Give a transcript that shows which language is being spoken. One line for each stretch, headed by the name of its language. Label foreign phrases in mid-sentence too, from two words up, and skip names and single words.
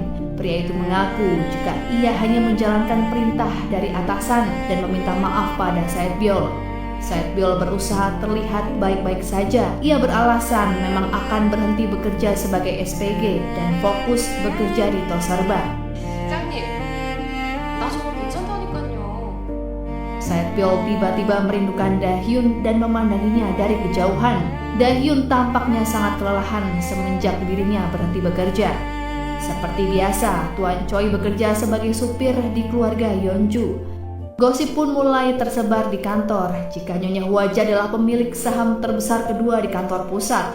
Indonesian: Pria itu mengaku jika ia hanya menjalankan perintah dari atasan dan meminta maaf pada Said Byul. Said Byul berusaha terlihat baik-baik saja. Ia beralasan memang akan berhenti bekerja sebagai SPG dan fokus bekerja di Toserba.
Korean: 실장님, 나 저거 괜찮다니까요.
Indonesian: Said Byul tiba-tiba merindukan Dahyun dan memandanginya dari kejauhan. Dahyun tampaknya sangat kelelahan semenjak dirinya berhenti bekerja. Seperti biasa, Tuan Choi bekerja sebagai supir di keluarga Yeonju. Gosip pun mulai tersebar di kantor jika Nyonya Hwaja adalah pemilik saham terbesar kedua di kantor pusat.